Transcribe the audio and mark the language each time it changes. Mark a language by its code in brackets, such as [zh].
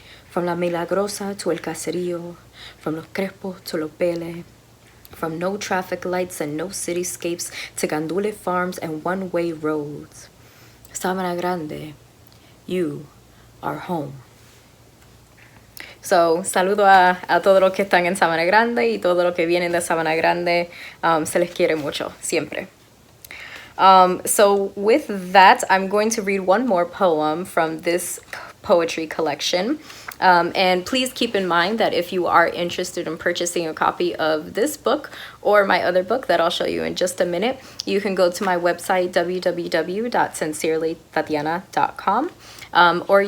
[en] From La Milagrosa to El Caserío, from Los Crespo to Los Pele, from no traffic lights and no cityscapes to Gandule farms and one-way roads. Sabana Grande, you are home. [es] So, saludo a todos los que están en Sabana Grande y todos los que vienen de Sabana Grande. Se les quiere mucho, siempre. [en] So with that, I'm going to read one more poem from this poetry collection. And please keep in mind that if you are interested in purchasing a copy of this book or my other book that I'll show you in just a minute, you can go to my website, www.sincerelytatiana.com.